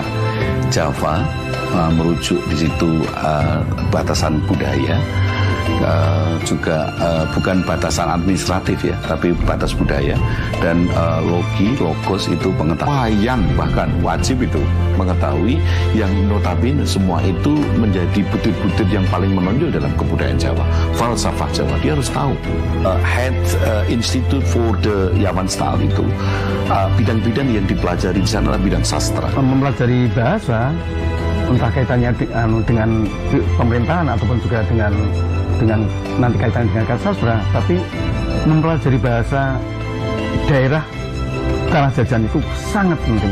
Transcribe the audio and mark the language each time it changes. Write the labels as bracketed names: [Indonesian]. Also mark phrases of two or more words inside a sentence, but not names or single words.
[Indonesian] Java merujuk di situ batasan budaya, juga bukan batasan administratif ya, tapi batas budaya. Dan logos itu pengetahuan, bahkan wajib itu mengetahui yang notabene semua itu menjadi butir-butir yang paling menonjol dalam kebudayaan Jawa, falsafah Jawa. Dia harus tahu. Het Instituut voor de Javaanstaal itu bidang-bidang yang dipelajari di sana adalah bidang sastra. Mempelajari bahasa, entah kaitannya dengan pemerintahan ataupun juga dengan dengan nanti kaitannya dengan karya sastra, tapi mempelajari bahasa daerah tanah jajan itu sangat penting.